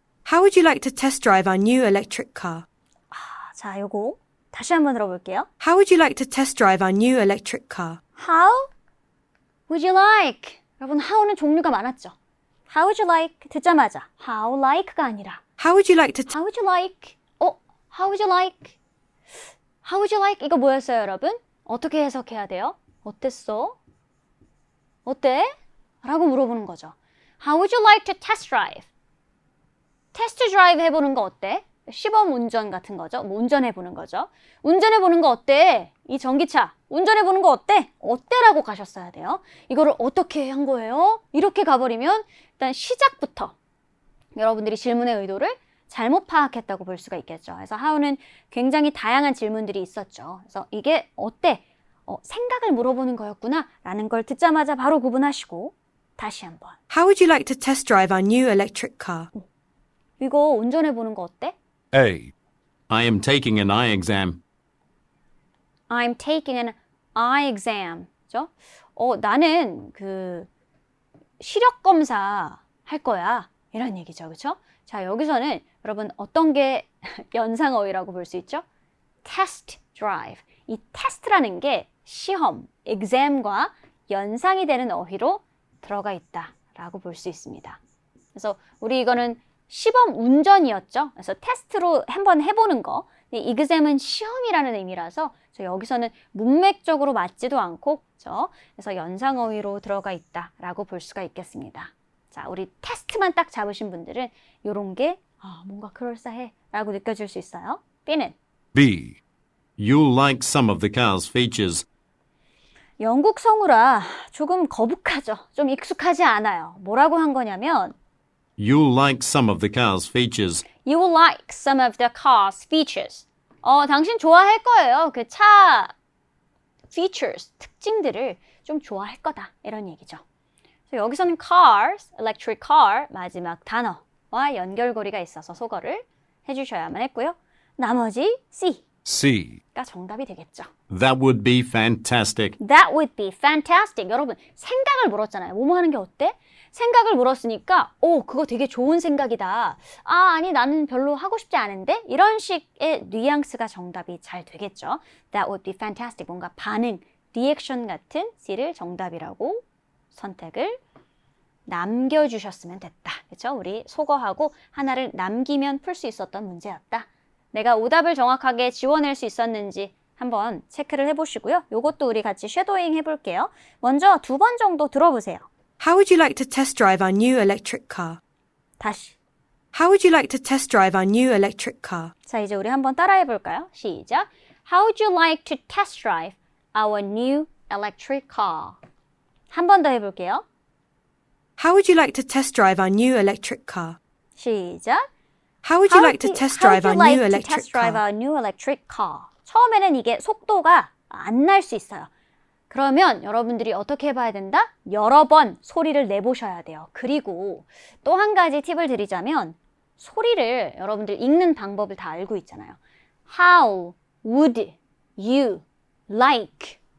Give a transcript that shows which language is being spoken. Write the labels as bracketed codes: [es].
[en] How would you like to test drive our new electric car? [ko] 자, 요거 다시 한번 들어볼게요. [en] How would you like to test drive our new electric car? How would you like? [ko] 여러분, how는 종류가 많았죠. [en] How would you like? [ko] 듣자마자 [en] how like [ko] 가 아니라 [en] How would you like to How would you like? How would you like? How would you like? [ko] 이거 뭐였어요, 여러분? 어떻게 해석해야 돼요? 어땠어? 어때? 라고 물어보는 거죠. [en] How would you like to test drive? [ko] 테스트 드라이브 해보는 거 어때? 시범 운전 같은 거죠. 뭐 운전해보는 거죠. 운전해보는 거 어때? 이 전기차 운전해보는 거 어때? 어때라고 가셨어야 돼요. 이거를 어떻게 한 거예요? 이렇게 가버리면 일단 시작부터 여러분들이 질문의 의도를 잘못 파악했다고 볼 수가 있겠죠. 그래서 how는 굉장히 다양한 질문들이 있었죠. 그래서 이게 어때? 생각을 물어보는 거였구나 라는 걸 듣자마자 바로 구분하시고 다시 한번. [en] How would you like to test drive our new electric car? [ko] 이거 운전해 보는 거 어때? [en] A. I am taking an eye exam. I'm taking an eye exam. [ko] 그죠? 나는 그 시력 검사 할 거야. 이런 얘기죠. 그렇죠? 자, 여기서는 여러분 어떤 게 연상어휘라고 볼 수 있죠? [en] test drive. [ko] 이 test라는 게 시험, exam과 연상이 되는 어휘로 들어가 있다라고 볼 수 있습니다. 그래서 우리 이거는 시범 운전이었죠. 그래서 테스트로 한번 해보는 거. exam은 시험이라는 의미라서 여기서는 문맥적으로 맞지도 않고, 그렇죠? 그래서 연상어휘로 들어가 있다라고 볼 수가 있겠습니다. 자, 우리 테스트만 딱 잡으신 분들은 이런 게 뭔가 그럴싸해라고 느껴질 수 있어요. B는 [en] B. You'll like some of the car's features. [ko] 영국 성우라 조금 거북하죠. 좀 익숙하지 않아요. 뭐라고 한 거냐면 [en] You'll like some of the car's features. You will like some of the car's features. [ko] 당신 좋아할 거예요. 그 차 features, 특징들을 좀 좋아할 거다. 이런 얘기죠. 그래서 여기서는 cars, electric car 마지막 단어와 연결고리가 있어서 소거를 해주셔야만 했고요. 나머지 C. [en] C. [ko] 가 정답이 되겠죠. [en] That would be fantastic. That would be fantastic. [ko] 여러분, 생각을 물었잖아요. 뭐뭐 하는 게 어때? 생각을 물었으니까 그거 되게 좋은 생각이다. 아니 나는 별로 하고 싶지 않은데? 이런 식의 뉘앙스가 정답이 잘 되겠죠. [en] That would be fantastic. [ko] 뭔가 반응, 리액션 같은 C를 정답이라고 선택을 남겨주셨으면 됐다. 그렇죠? 우리 소거하고 하나를 남기면 풀 수 있었던 문제였다. 내가 오답을 정확하게 지워낼 수 있었는지 한번 체크를 해보시고요. 이것도 우리 같이 쉐도잉 해볼게요. 먼저 2번 정도 들어보세요. [en] How would you like to test drive our new electric car? [ko] 다시. [en] How would you like to test drive our new electric car? [ko] 자, 이제 우리 한번 따라해볼까요? 시작. [en] How would you like to test drive our new electric car? [ko] 한 번 더 해볼게요. [en] How would you like to test drive our new electric car? [ko] 시작. [en] How would you like to test drive our new electric car? [ko] 처음에는 이게 속도가 안 날 수 있어요. 그러면 여러분들이 어떻게 해봐야 된다? 여러 번 소리를 내보셔야 돼요. 그리고 또 한 가지 팁을 드리자면 소리를 여러분들 읽는 방법을 다 알고 있잖아요. [en] How would you like?